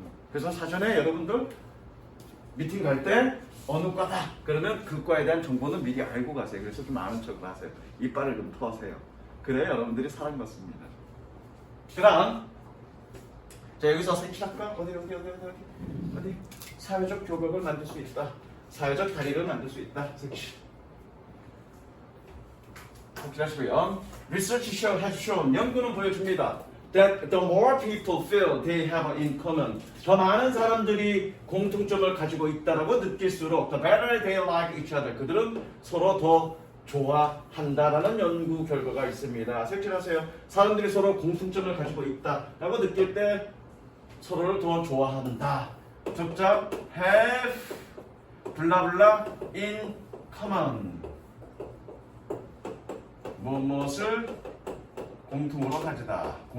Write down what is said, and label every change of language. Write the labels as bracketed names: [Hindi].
[Korean] 그래서 사전에 여러분들 미팅 갈 때 어느 과다 그러면 그 과에 대한 정보는 미리 알고 가세요. 그래서 좀 아는 척을 하세요. 이빨을 좀 터세요. 그래 여러분들이 사랑받습니다. 그 다음 자 여기서 색칠할까? 어디 사회적 교각을 만들 수 있다. 사회적 다리를 만들 수 있다. 색칠 색칠하시고요. [English] Research has shown, [Korean] 연구는 보여줍니다. [English] That the more people feel they have in common, [Korean] 더 많은 사람들이 공통점을 가지고 있다라고 느낄수록 [English] the better they like each other, [Korean] 그들은 서로 더 좋아한다라는 연구 결과가 있습니다. 색칠하세요. 사람들이 서로 공통점을 가지고 있다라고 느낄 때 서로를 더 좋아한다. 접자 have 블라블라 [English] in common, [Korean] 무엇을 공통으로 가지다.